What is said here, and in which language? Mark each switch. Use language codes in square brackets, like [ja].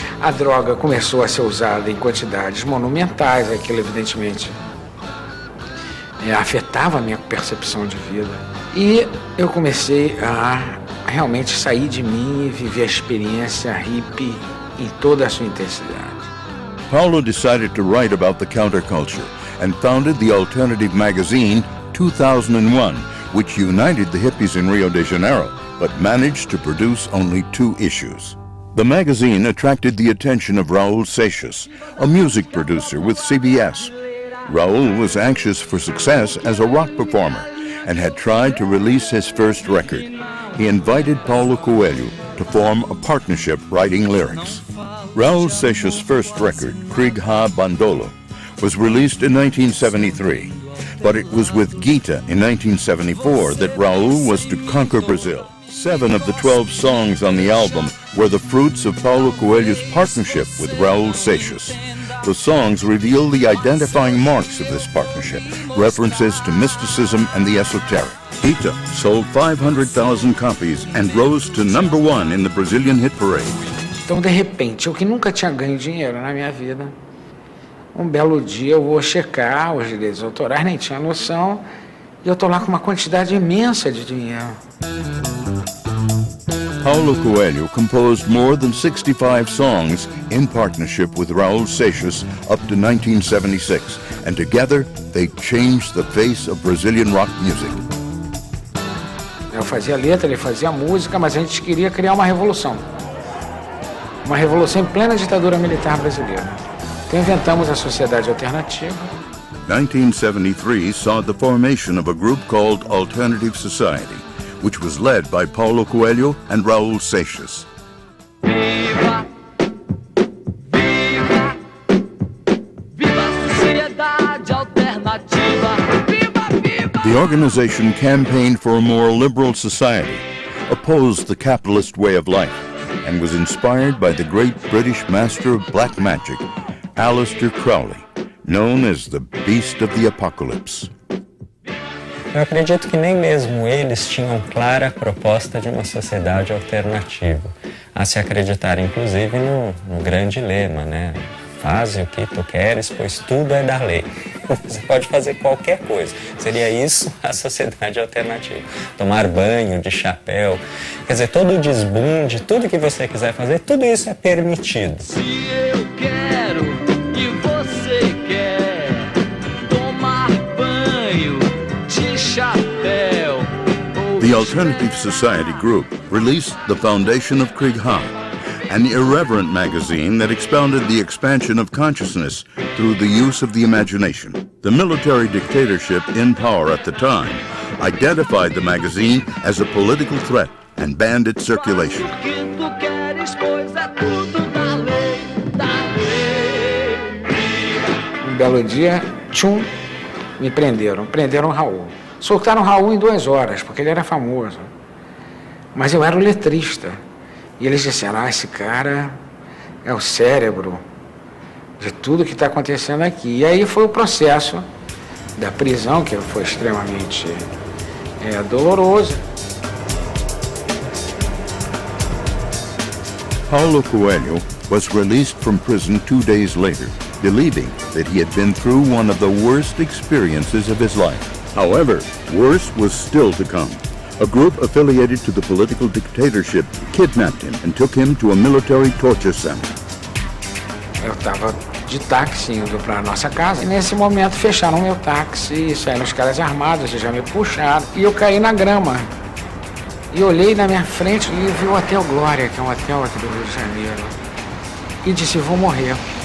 [pt] A droga começou a ser usada em quantidades monumentais, aquilo evidentemente afetava a minha percepção de vida. E eu comecei a realmente sair de mim e viver a experiência hippie em toda a sua intensidade. [en] Paulo decided to write about the counterculture and founded the alternative magazine 2001, which united the hippies in Rio de Janeiro, but managed to produce only 2 issues. The magazine attracted the attention of Raul Seixas, a music producer with CBS. Raul was anxious for success as a rock performer and had tried to release his first record. He invited Paulo Coelho to form a partnership writing lyrics. Raul Seixas' first record, Krieg Ha Bandolo, was released in 1973. But it was with Gita in 1974 that Raul was to conquer Brazil. 7 of the 12 songs on the album were the fruits of Paulo Coelho's partnership with Raul Seixas. The songs reveal the identifying marks of this partnership, references to mysticism and the esoteric. Gita sold 500,000 copies and rose to #1 in the Brazilian hit parade. [pt] Então, de repente, eu que nunca tinha ganho dinheiro na minha vida, um belo dia eu vou checar os direitos autorais, nem tinha noção, e eu estou lá com uma quantidade imensa de dinheiro. [en] Paulo Coelho composed more than 65 songs in partnership with Raul Seixas up to 1976, and together they changed the face of Brazilian rock music. [pt] Eu fazia letra, ele fazia música, mas a gente queria criar uma revolução. Uma revolução em plena ditadura militar brasileira. Então inventamos a Sociedade Alternativa. [en] 1973 saw the formation of a group called Alternative Society, which was led by Paulo Coelho and Raul Seixas. [pt] Viva, viva, viva a sociedade alternativa. Viva, viva. [en] The organization campaigned for a more liberal society, opposed the capitalist way of life, and was inspired by the great British master of black magic, Aleister Crowley, known as the Beast of the Apocalypse. [pt] Eu acredito que nem mesmo eles tinham clara proposta de uma sociedade alternativa, a se acreditar inclusive no grande lema, né? Faze o que tu queres, pois tudo é da lei. Você pode fazer qualquer coisa. Seria isso a sociedade alternativa. Tomar banho de chapéu, quer dizer, todo o desbunde, tudo que você quiser fazer, tudo isso é permitido. Se eu quero e você quer tomar banho de chapéu. [en] The Alternative Society Group released The Foundation of Krieg Ha, an irreverent magazine that expounded the expansion of consciousness through the use of the imagination. The military dictatorship in power at the time identified the magazine as a political threat and banned its circulation. [pt] Um belo dia, me prenderam. Prenderam o Raul. Soltaram o Raul em 2 horas, porque ele era famoso. Mas eu era o letrista. E eles disseram, esse cara é o cérebro de tudo que está acontecendo aqui. E aí foi o processo da prisão, que foi extremamente doloroso. [en] Paulo Coelho was released from prison 2 days later, believing that he had been through one of the worst experiences of his life. However, worse was still to come. A group affiliated to the political dictatorship kidnapped him and took him to a military torture center. [pt] Eu estava de táxi indo para a nossa casa e nesse momento fecharam meu táxi e saíram os caras armados e já me puxaram. E eu caí na grama. E olhei na minha frente e vi o Hotel Glória, que é um hotel aqui do Rio de Janeiro. E disse, vou morrer.